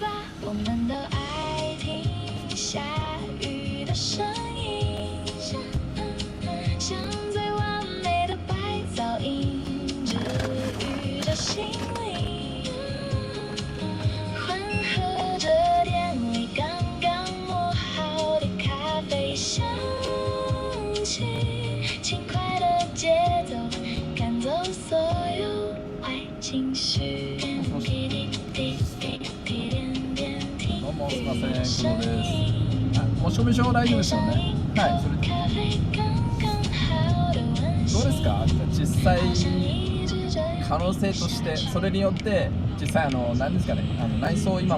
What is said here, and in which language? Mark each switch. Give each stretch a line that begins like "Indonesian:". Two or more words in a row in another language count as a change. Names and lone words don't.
Chinese: 我們都愛聽下雨的聲音，像最完美的白噪音，治癒着心靈，混合着店裡剛剛磨好的咖啡香氣，輕快的節奏趕走所有壞情緒。
Japanese: どうもすいません、工藤です。もう証明書大丈夫ですよね。はい、それどうですか、実際可能性として、それによって実際何ですかね、内装、今